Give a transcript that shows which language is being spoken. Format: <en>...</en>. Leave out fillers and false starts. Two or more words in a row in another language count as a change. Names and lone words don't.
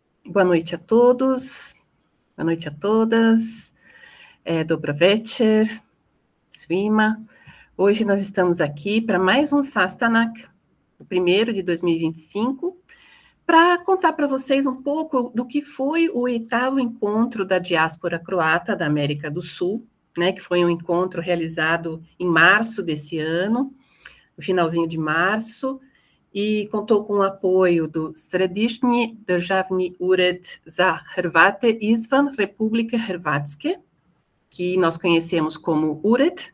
<pt>Boa noite a todos, boa noite a todas,</pt> <hr>Dobro večer, svima.</hr> <pt>Hoje nós estamos aqui para mais um Sastanak, o primeiro de 2025, para contar para vocês um pouco do que foi o 8º encontro da diáspora croata da América do Sul, né, que foi um encontro realizado em março desse ano, no finalzinho de março, e contou com o apoio do Središnji državni ured za Hrvate izvan Republike Hrvatske, que nós conhecemos como URED.</pt>